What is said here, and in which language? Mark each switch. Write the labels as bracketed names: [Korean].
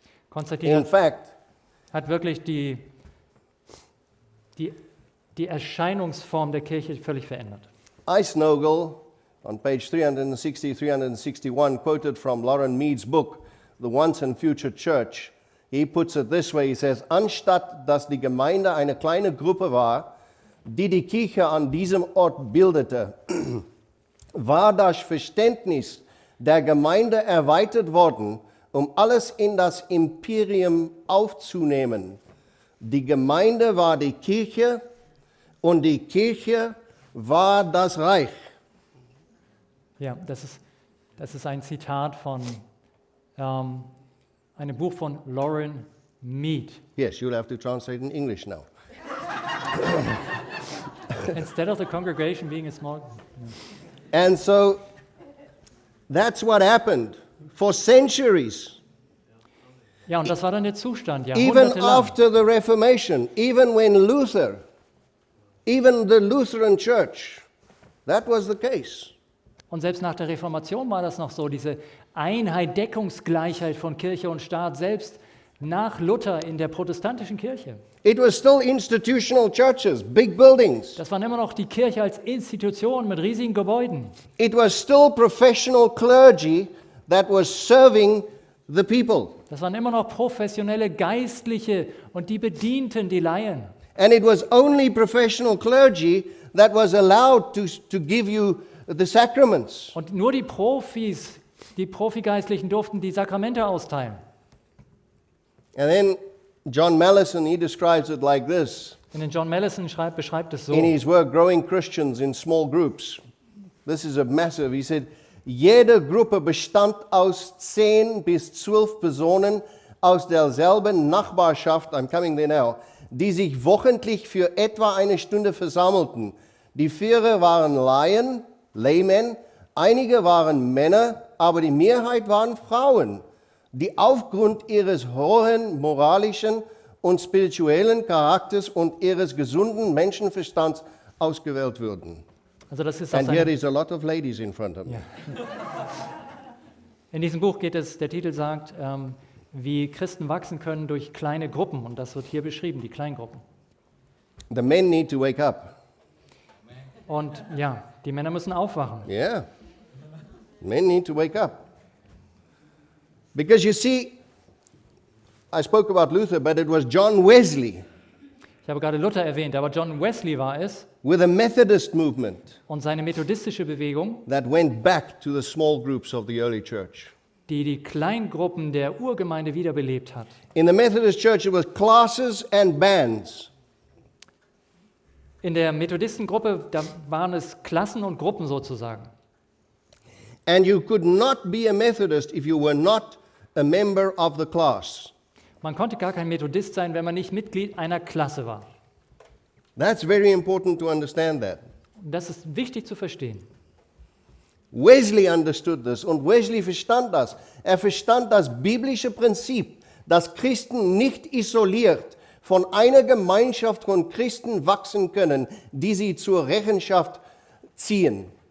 [German] Konstantin [English] In fact, [German] hat wirklich die Erscheinungsform der Kirche völlig verändert. Eisnogel, [English] on page 360, 361, quoted from Lauren Mead's book, The Once and Future Church, he puts it this way, he says, [German] anstatt dass die Gemeinde eine kleine Gruppe war, die die Kirche an diesem Ort bildete, war das Verständnis der Gemeinde erweitert worden, um alles in das Imperium aufzunehmen. Die Gemeinde war die Kirche und die Kirche war das Reich. Ja, das ist ein Zitat von einem Buch von Lauren Mead. [English] Yes, you'll have to translate in English now. Instead of the congregation being a small... And so that's what happened for centuries. [German] Ja, und das war dann der Zustand, [English] Even [German] jahrhundertelang. [English] after the Reformation, even when Luther, even the Lutheran Church, that was the case. [German] Und selbst nach der Reformation war das noch so, diese Einheit, Deckungsgleichheit von Kirche und Staat, selbst nach Luther in der protestantischen Kirche. [English] It was still institutional churches, big buildings. [German] Das waren immer noch die Kirche als Institution mit riesigen Gebäuden. [English] It was still professional clergy that was serving the people. [German] Das waren immer noch professionelle Geistliche und die bedienten die Laien. [English] And it was only professional clergy that was allowed to give you the sacraments. [German] Und nur die Profis, die Profigeistlichen durften die Sakramente austeilen. [English] And then John Mallison, he describes it like this. [German] Und John Mallison beschreibt es so. [English] In his work, Growing Christians in Small Groups. This is a massive. He said, [German] jede Gruppe bestand aus 10 bis 12 Personen aus derselben Nachbarschaft, [English] I'm coming there now, [German] die sich wochentlich für etwa eine Stunde versammelten. Die Führer waren Laien, Laymen, einige waren Männer, aber die Mehrheit waren Frauen, die aufgrund ihres hohen moralischen und spirituellen Charakters und ihres gesunden Menschenverstands ausgewählt wurden. Also das ist [English] And here is a lot of ladies in front of me. [German] Ja. In diesem Buch geht es, der Titel sagt, wie Christen wachsen können durch kleine Gruppen. Und das wird hier beschrieben, die Kleingruppen. [English] The men need to wake up. [German] Und ja, die Männer müssen aufwachen. [English] Yeah. Men need to wake up. Because you see, I spoke about Luther, but it was John Wesley [German] Ich habe gerade Luther erwähnt, aber John Wesley war es [English] with the Methodist movement [German] und seine methodistische Bewegung, [English] that went back to the small groups of the early church. [German] die die Kleingruppen der Urgemeinde wiederbelebt hat. [English] In the Methodist church, it was classes and bands. [German] In der Methodistengruppe, da waren es Klassen und Gruppen sozusagen. [English] And you could not be a Methodist if you were not a member of the class. [German] Man konnte gar kein Methodist sein, wenn man nicht Mitglied einer Klasse war. [English] That's very important to understand that. [German] Und das ist wichtig zu verstehen. [English] Wesley understood this [German] und Wesley verstand das. Er verstand das biblische Prinzip, dass Christen nicht isoliert von einer Gemeinschaft von Christen wachsen können, die sie zur Rechenschaft ziehen.